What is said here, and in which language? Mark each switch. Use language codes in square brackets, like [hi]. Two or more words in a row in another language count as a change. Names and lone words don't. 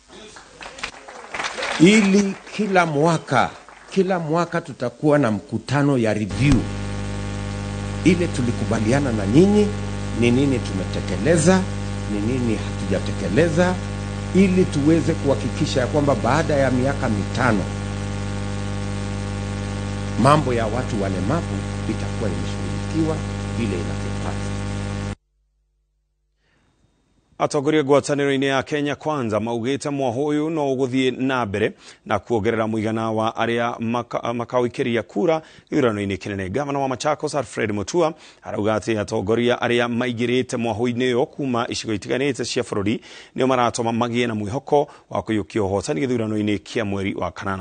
[sw] ili kila mwaka tutakuwa na mkutano ya review ile tulikubaliana na nyinyi, ni nini tumetekeleza, ni nini hatujatekeleza, ili tuweze kuhakikisha ya kwamba baada ya miaka 5 mambo ya watu walemavu itakuwa imeshughulikiwa vile inavyopaswa. [ki] Atongoria ngwataniro-ini ya Kenya Kwanza maugite mwahoyu no guthie na mbere na kuongerera muigana wa aria makawikiria kura ithurano-ini kinene. Gavana wa Machakos Alfred Mutua arauga ati atongoria aria maigirite mwahoyu-ini yo kuma icigo itiganite cia bururi nio maratoma magie na mwihoko wa kuyukia uhotani githurano-ini kia mweri wa kanana.